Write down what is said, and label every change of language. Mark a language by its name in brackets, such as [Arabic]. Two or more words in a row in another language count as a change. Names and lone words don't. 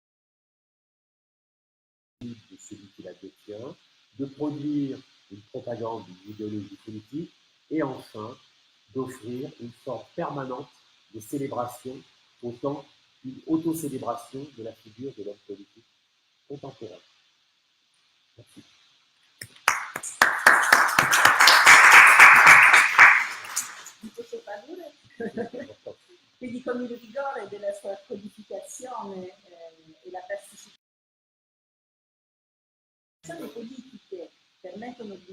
[French] de celui qui la détient, de produire une propagande d'une idéologie politique et enfin d'offrir une forme permanente de célébration, autant qu'une autocélébration de la figure de l'homme politique contemporain. [Italian] Mi posso tradurre? Quindi con il rigore della sua codificazione e la partecipazione, le politiche permettono di